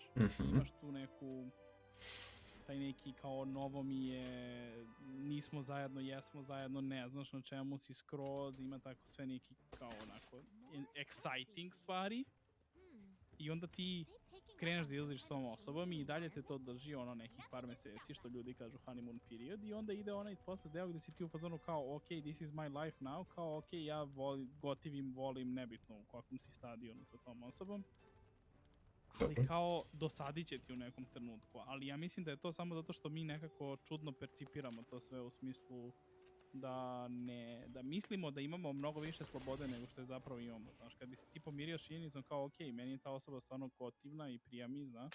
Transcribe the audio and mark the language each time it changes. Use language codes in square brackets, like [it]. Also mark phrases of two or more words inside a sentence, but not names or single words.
[sr] Imaš tu taj neki kao novo mi je, nismo zajedno, jesmo zajedno, ne znaš na čemu si skroz, ima tako sve neki kao onako exciting stvari. I onda ti kreneš da izlaziš s tom osobom i dalje te to drži nekih par meseci, što ljudi kažu [en] honeymoon period, [sr] i onda ide onaj posle deo gde si ti u fazonu kao ok, [en] this is my life now, [sr] kao ok, ja volim, nebitno u kakvom si stadionu sa tom osobom, ali kao dosadit će ti u nekom trenutku, ali ja mislim da je to samo zato što mi nekako čudno percipiramo to sve u smislu da mislimo da imamo mnogo više slobode nego što je zapravo imamo, znaš, kad bi se ti pomirio s činjenicom kao ok, meni je ta osoba stvarno gotivna i prija mi, znaš.